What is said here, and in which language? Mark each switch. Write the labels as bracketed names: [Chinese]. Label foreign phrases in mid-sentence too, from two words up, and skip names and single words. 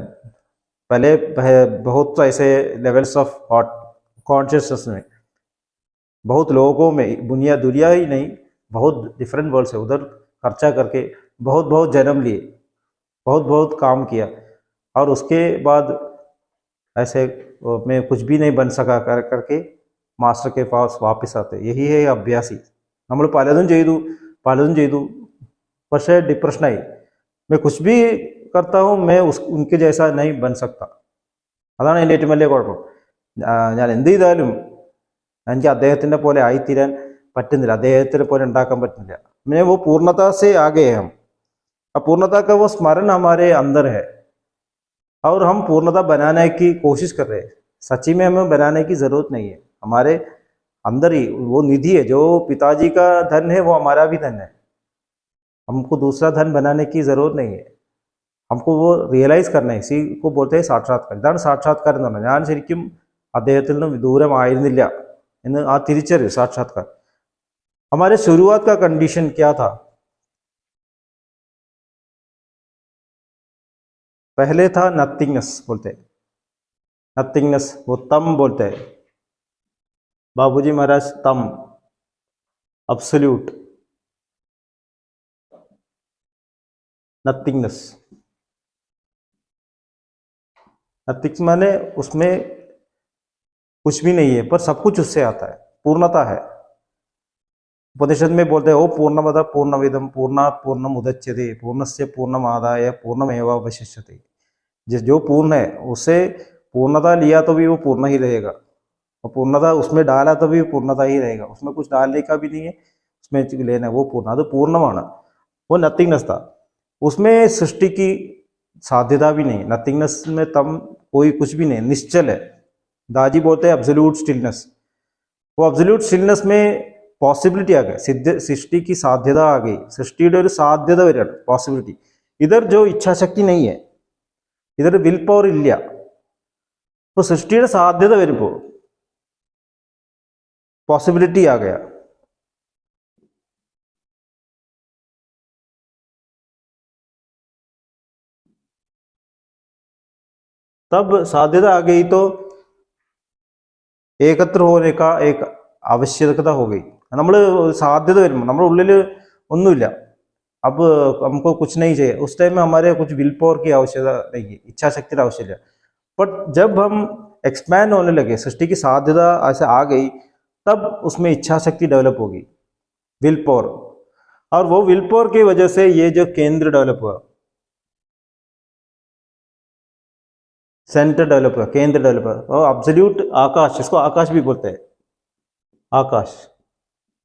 [Hindi] पहले बहुत ऐसे [English] levels of consciousness [Hindi] में, बहुत लोगों में, दुनिया ही नहीं, बहुत [English] different world [Hindi] है, उधर खर्चा करके बहुत बहुत जन्म लिए, बहुत बहुत काम किया और उसके बाद ऐसे मैं कुछ भी नहीं बन सका करके मास्टर के पास वापस आते। यही है अभ्यासी। [Malayalam] നമ്മൾ പലതും ചെയ്തു പക്ഷേ ഡിപ്രഷനായി. [Hindi] मैं कुछ भी करता हूँ, मैं उनके जैसा नहीं बन सकता. [Malayalam] അതാണ് എൻ്റെ ഏറ്റവും വലിയ കുഴപ്പം. ഞാൻ എന്ത് ചെയ്താലും എനിക്ക് അദ്ദേഹത്തിൻ്റെ പോലെ ആയിത്തീരാൻ പറ്റുന്നില്ല, അദ്ദേഹത്തിനെ പോലെ ഉണ്ടാക്കാൻ പറ്റുന്നില്ല. [Hindi] मैं वो पूर्णता से आ गए हम. अब पूर्णता का वो स्मरण हमारे अंदर है और हम पूर्णता बनाने की कोशिश कर रहे हैं. सच्ची में हमें बनाने की ज़रूरत नहीं है, हमारे अंदर ही वो निधि है. जो पिताजी का धन है वो हमारा भी धन है. हमको दूसरा धन बनाने की ज़रूरत नहीं है, हमको वो റിയലൈസ് करना है. इसी को बोलते हैं സാക്ഷാത്കാരം. [Malayalam] ഇതാണ് സാക്ഷാത്കാരം എന്ന് പറഞ്ഞാൽ ഞാൻ ശരിക്കും അദ്ദേഹത്തിൽ നിന്ന് വിദൂരമായിരുന്നില്ല എന്ന് ആ തിരിച്ചറിവ്, സാക്ഷാത്കാരം. [Hindi] हमारे शुरुआत का कंडीशन क्या था? पहले था नथिंगनेस, बोलते हैं नथिंगनेस, वो तम बोलते हैं. बाबूजी महाराज तम, [English] absolute nothingness. [Hindi] नथिंग माने उसमें कुछ भी नहीं है पर सब कुछ उससे आता है, पूर्णता है. उपनिषद में बोलते हैं [Sanskrit] ओ पूर्णमद पूर्णमिदं पूर्णात् पूर्णमुदच्यते पूर्णस्य पूर्णमादाय पूर्णमेवावशिष्यते. [Hindi] जो पूर्ण है उससे पूर्णता लिया तो भी वो पूर्ण ही रहेगा, और पूर्णता उसमें डाला तो भी पूर्णता ही रहेगा. उसमें कुछ डालने का भी नहीं है, उसमें लेना है, वो पूर्ण, [Malayalam] അത് പൂർണ്ണമാണ്. [Hindi] वो नथिंगनेस था. उसमें सृष्टि की साध्यता भी नहीं. नथिंगनेस में तम कोई कुछ भी नहीं, निश्चल है. दाजी बोलते हैं [English] absolute stillness. [Hindi] वो [English] absolute stillness [Hindi] में पॉसिबिलिटी आ गई, सृष्टि की साध्यता आ गई. [Malayalam] സൃഷ്ടിയുടെ ഒരു സാധ്യത വരികയാണ്, പോസിബിലിറ്റി. [Hindi] ഇതർ जो ഇച്ഛാശക്തി नहीं है, इधर [English] will power [Hindi] ഇല്ല. [Malayalam] അപ്പോൾ സൃഷ്ടിയുടെ സാധ്യത വരുമ്പോൾ [Hindi] पॉसिबिलिटी आ गया. तब साध्यता आ गई तो एकत्र होने का एक आवश्यकता हो गई. [Malayalam] നമ്മൾ സാധ്യത വരുമ്പോൾ നമ്മുടെ ഉള്ളിൽ ഒന്നുമില്ല, [Hindi] अब हमको कुछ नहीं चाहिए, उस टाइम में हमारे कुछ [English] will power [Hindi] की आवश्यकता नहीं है, इच्छा शक्ति की आवश्यकता. बट जब हम एक्सपैंड होने लगे, सृष्टि की साध्यता ऐसे आ गई, तब उसमें इच्छा शक्ति डेवलप होगी, [English] will power. [Hindi] और वो [English] will power [Hindi] की वजह से ये जो केंद्र डेवलप हुआ, [English] center develop [Hindi] हुआ, केंद्र डेवलप हुआ, और एब्सोल्यूट आकाश, इसको आकाश भी बोलते हैं, आकाश.